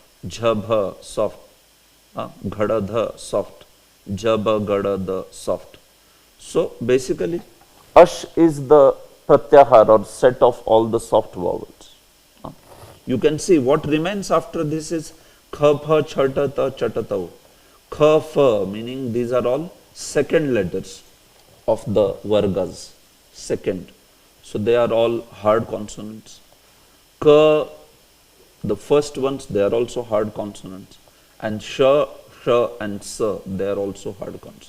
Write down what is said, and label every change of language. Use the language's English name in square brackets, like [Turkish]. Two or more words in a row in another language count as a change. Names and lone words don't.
[English] Jhabha, soft. Ghadadha, soft. Jaba, gadada, soft. So basically, ash is the pratyahar or set of all the soft vowels. You can see what remains after this is kha, pha, chata, ta, chatatav. [Sanskrit] Kha, pha, [English] meaning these are all second letters of the vargas, second. So they are all hard consonants. Ka, the first ones, they are also hard consonants. And sha, sha and sa, they are also hard consonants.